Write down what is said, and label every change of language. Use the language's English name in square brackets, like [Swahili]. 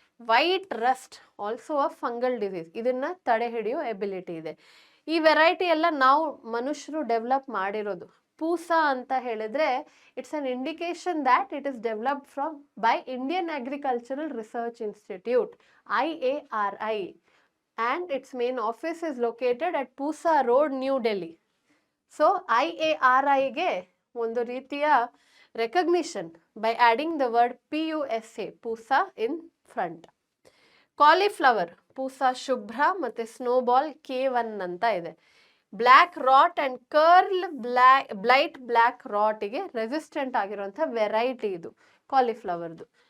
[English] White rust also a fungal disease. [Kannada] ಇದನ್ನ ತಡೆ ಹಿಡಿಯೋ ಎಬಿಲಿಟಿ ಇದೆ. ಈ ವೆರೈಟಿ ಎಲ್ಲ ನಾವು ಮನುಷ್ಯರು ಡೆವಲಪ್ ಮಾಡಿರೋದು. [English] Pusa [Kannada] ಅಂತ ಹೇಳಿದ್ರೆ [English] It's an indication that it is developed from by Indian agricultural research institute IARI. And its main office is located at Pusa Road, New Delhi. So IARI [Kannada] ಗೆ ಒಂದು ರೀತಿಯ [English] recognition by adding the word PUSA, Pusa in front. [Kannada] Cauliflower, Pusa ಶುಭ್ರ ಮತ್ತು snowball K1 ಅಂತ ಇದೆ. Black rot and curl blight black ರಾಟಿಗೆ resistant ಆಗಿರುವಂಥ variety ಇದು ಕಾಲಿಫ್ಲವರ್ದು.